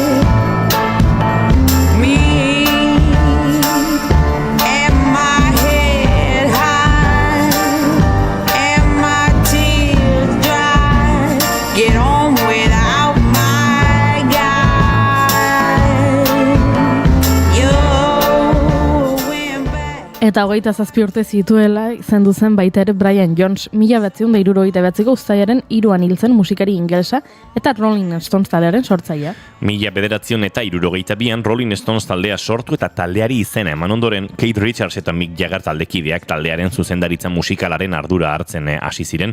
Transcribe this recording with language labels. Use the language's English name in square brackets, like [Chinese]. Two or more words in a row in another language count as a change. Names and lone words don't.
[English] Me and my head high and my tears dry. Get on without my guy. You went back. [Basque] Eta 27 urte zituela zendu zen baita ere Brian Jones, 1979ko uztailaren 3an hil zen musikari ingelesa eta Rolling Stones taldearen sortzailea. 1972an Rolling Stones taldea sortu eta taldeari izena eman ondoren Keith Richards eta Mick Jagger taldekideak taldearen zuzendaritza musikalaren ardura hartzen hasi ziren.